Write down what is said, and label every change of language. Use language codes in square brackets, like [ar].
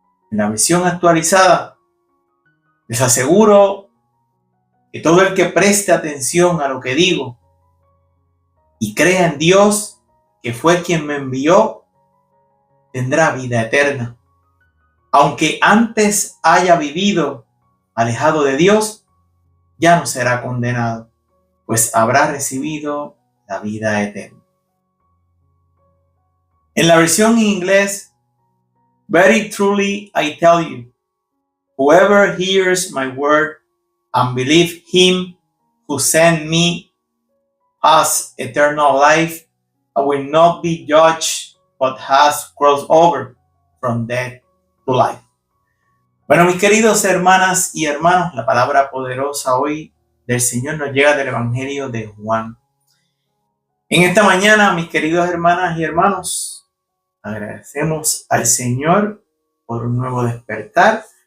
[es] En la versión actualizada, les aseguro que todo el que preste atención a lo que digo y crea en Dios, que fue quien me envió, tendrá vida eterna. Aunque antes haya vivido alejado de Dios, ya no será condenado, pues habrá recibido la vida eterna. En la versión en inglés, [en] very truly I tell you, whoever hears my word and believes him who sent me has eternal life and will not be judged, but has crossed over from death to life. [es] Bueno, mis queridos hermanas y hermanos, la palabra poderosa hoy del Señor nos llega del Evangelio de Juan. En esta mañana, mis queridos hermanas y hermanos, agradecemos al Señor por un nuevo despertar.